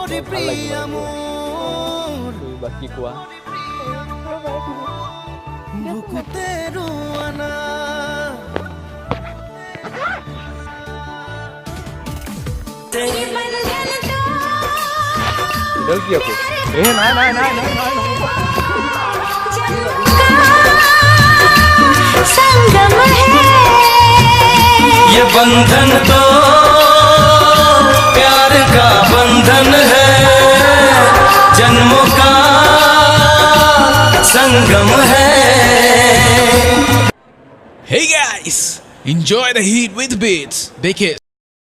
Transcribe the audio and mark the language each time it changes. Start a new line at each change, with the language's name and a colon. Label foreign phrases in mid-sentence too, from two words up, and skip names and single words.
Assamese: বাকী কোৱা কি আকৌ নাই
Hindi: संगम है ये बंधन तो प्यार का बंधन है जन्मों का संगम है
English: Hey guys, enjoy the heat with beats. Big hit.